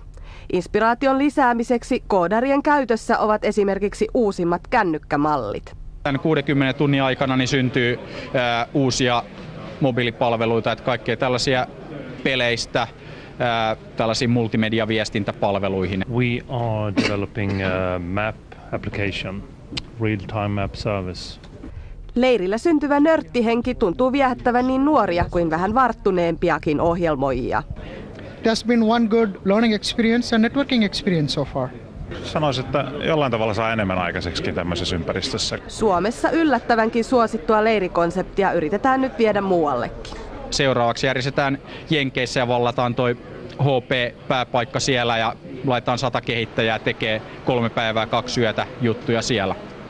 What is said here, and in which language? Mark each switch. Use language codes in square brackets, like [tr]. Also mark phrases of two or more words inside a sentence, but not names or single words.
[fi] Inspiraation lisäämiseksi koodarien käytössä ovat esimerkiksi uusimmat kännykkämallit. Tämän 60 tunnin aikana niin syntyy uusia mobiilipalveluita, että kaikkea tällaisia peleistä tällaisiin multimediaviestintäpalveluihin. [en] We are developing a map application, real-time map service. [fi] Leirillä syntyvä nörttihenki tuntuu viehättävän niin nuoria kuin vähän varttuneempiakin ohjelmoijia. [en] It has been one good learning experience and networking experience so far. [fi] Sanoisin, että jollain tavalla saa enemmän aikaiseksi tämmöisessä ympäristössä. Suomessa yllättävänkin suosittua leirikonseptia yritetään nyt viedä muuallekin. Seuraavaksi järjestetään Jenkeissä ja vallataan toi HP-pääpaikka siellä ja laitetaan 100 kehittäjää tekee 3 päivää 2 yötä juttuja siellä.